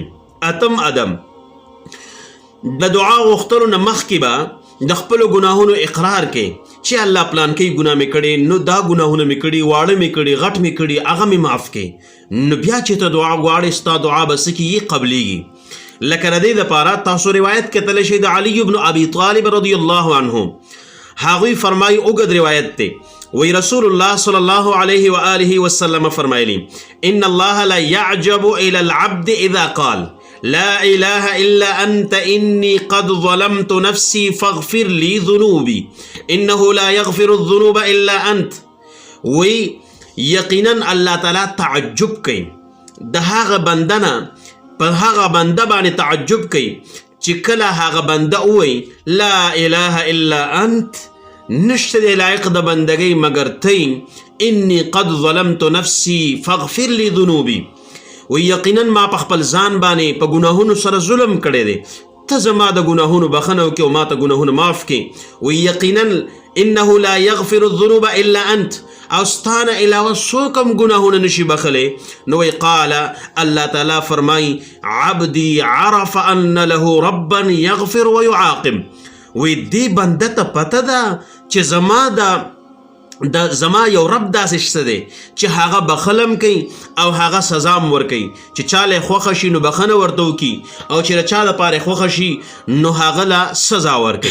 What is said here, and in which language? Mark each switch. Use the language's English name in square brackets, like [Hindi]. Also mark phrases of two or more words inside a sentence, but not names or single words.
[Pashto] اتم ادم د دعا غوښتلو نه مخکې به د خپلو ګناهونو اقرار کوي چې الله پلان کوي ګناه مې کړی، نو دا ګناهونه مې کړي، واړه مې کړي، غټ مې کړي، هغه مې معاف کوي. نو بیا چې ته دعا غواړې ستا دعا به څه کېږي؟ قبلیږي. لکه د دې دپاره تاسو روایت کتلی شئ د علي بن ابي طالب [Arabic] رضی الله عنه. [Pashto] هغوی فرمایي اوږد روایت دی وی رسول الله صلی الله علیه و آله وسلم فرمایلی [Arabic] ان الله لا يعجب الى العبد اذا قال لا اله الا انت اني قد ظلمت نفسي فاغفر لي ذنوبي انه لا يغفر الذنوب الا انت. [Pashto] وی یقینا الله تعالی تعجب کوي د هغه بنده نه، په هغه بنده باندې تعجب کوي چې کله هغه بنده ووایي [Arabic] لا اله الا انت، [Pashto] نشته دی لایق د بندګۍ مګر تی، [Arabic] انی قد ظلمت نفسی فاغفر لی ذنوبی، [Pashto] و یقینا ما په خپل ځان باندې په ګناهونو سره ظلم کړی دی، ته زما د ګناهونو بخښنه وکړې او ما ته ګناهونه معاف کړي. [Arabic] و یقینا انه لا یغفر الذنوب الا انت، [Pashto] او ستانه علاوه څوک هم ګناهونه نشي بخلی. [Arabic] نو قال الله تعالی فرمای عبدی عرف ان له ربا یغفر ویعاقب. [Pashto] وی دې بنده ته پته ده چې زما یو رب داسې شته دی چې هغه بخلم کوي او هغه سزا هم ورکوي، چې چاله خوښه شي نو بخښنه ورته وکړي او چې چا دپاره خوښه شي نو هغه له سزا ورکوي.